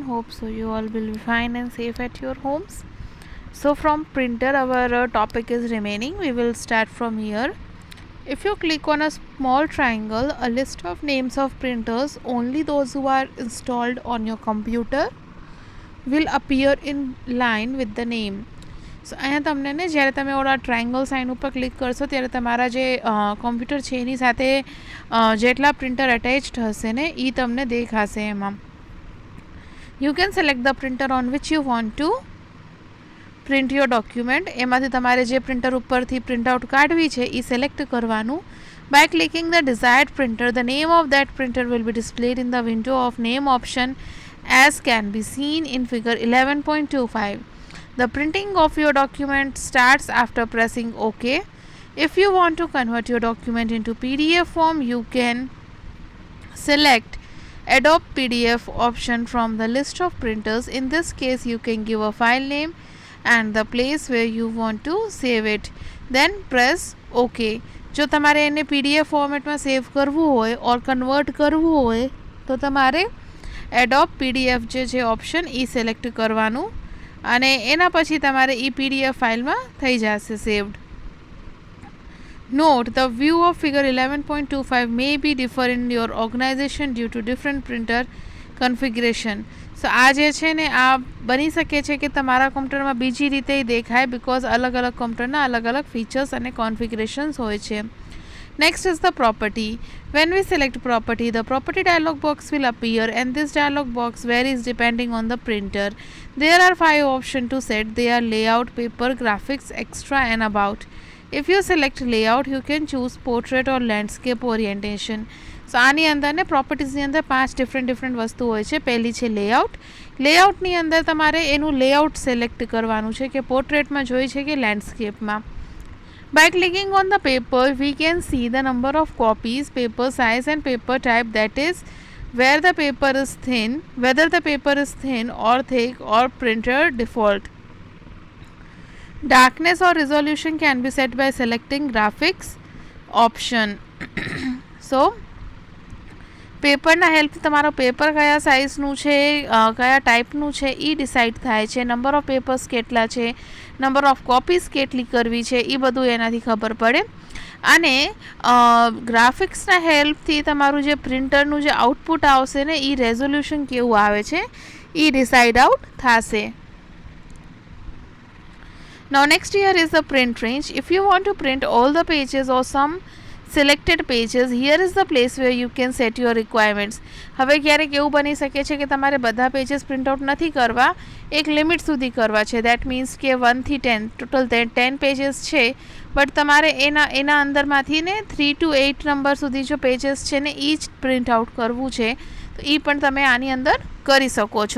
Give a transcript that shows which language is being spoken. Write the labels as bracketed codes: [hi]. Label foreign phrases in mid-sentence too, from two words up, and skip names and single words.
[en] Hope so you all will be fine and safe at your homes. So, from printer, our topic is remaining. We will start from here. If you click on a small triangle, a list of names of printers, only those who are installed on your computer, will appear in line with the name. [gu] સો અહીંયા તમને ને જ્યારે તમે ઓલા [en] triangle sign [gu] ઉપર ક્લિક કરશો ત્યારે તમારા જે કોમ્પ્યુટર છે એની સાથે જેટલા પ્રિન્ટર અટેચ્ડ હશે ને એ તમને દેખાશે એમાં. [en] You can select the printer on which you want to print your document. [gu] એમાંથી તમારે જે પ્રિન્ટર ઉપરથી [en] print out [gu] કાઢવી છે એ સિલેક્ટ કરવાનું. [en] By clicking the desired printer, the name of that printer will be displayed in the window of name option as can be seen in figure 11.25. The printing of your document starts after pressing OK. If you want to convert your document into PDF form, you can select Adobe PDF option from the list of printers. In this case, you can give a file name and the place where you want to save it. Then press OK. [gu] જો તમારે એને PDF ફોર્મેટમાં સેવ કરવું હોય ઓર કન્વર્ટ કરવું હોય તો તમારે Adobe PDF જે છે ઓપ્શન એ સિલેક્ટ કરવાનું અને એના પછી તમારે એ PDF ફાઇલમાં થઈ જશે સેવ્ડ. [en] Note, the view of figure 11.25 may be differ in your organization due to different printer configuration. [gu] So આ જે છે ને આ બની શકે છે કે તમારા કોમ્પ્યુટરમાં બીજી રીતે દેખાય બિકોઝ અલગ અલગ કોમ્પ્યુટરના અલગ અલગ ફીચર્સ અને કોન્ફિગરેશન્સ હોય છે. [en] Next is the property. When we select property, the property dialog box will appear and this dialog box varies depending on the printer. There are 5 options to set. They are layout, paper, graphics, extra and about. If you select layout, you can choose portrait or landscape orientation. [gu] So આની અંદર ને પ્રોપર્ટીઝની અંદર 5 ડિફરન્ટ વસ્તુ હોય છે. પહેલી છે લેઆઉટ. લેઆઉટની અંદર તમારે એનું લેઆઉટ સિલેક્ટ કરવાનું છે કે પોર્ટ્રેટમાં જોઈ છે કે લેન્ડસ્કેપમાં. [en] By clicking on the paper, we can see the number of copies, paper size and paper type, that is where the paper is thin, whether the paper is thin or thick or printer default. Darkness or resolution can be set by selecting graphics option. [gu] So પેપરના હેલ્પથી તમારો પેપર કયા સાઇઝનું છે કયા ટાઈપનું છે એ ડિસાઇડ થાય છે. [en] number of papers [gu] કેટલા છે, [en] number of copies [gu] કેટલી કરવી છે એ બધું એનાથી ખબર પડે. અને ગ્રાફિક્સના હેલ્પથી તમારું જે પ્રિન્ટરનું જે આઉટપુટ આવશે ને એ રેઝોલ્યુશન કેવું આવે છે એ [en] decide out [gu] થશે. [en] Now next here is the print range. If you want to print all the pages or some selected pages, here is the place where you can set your requirements. [gu] હવે ક્યારેક એવું બની શકે છે કે તમારે બધા પેजेस [en] print out [gu] નથી કરવા, એક લિમિટ સુધી કરવા છે. [en] that means [gu] કે 1 થી 10 ટોટલ 10 પેजेस છે બટ તમારે એના અંદરમાંથી ને 3 to 8 નંબર સુધી જો પેजेस છે ને એ જ [en] print out [gu] કરવું છે તો એ પણ તમે આની અંદર કરી શકો છો.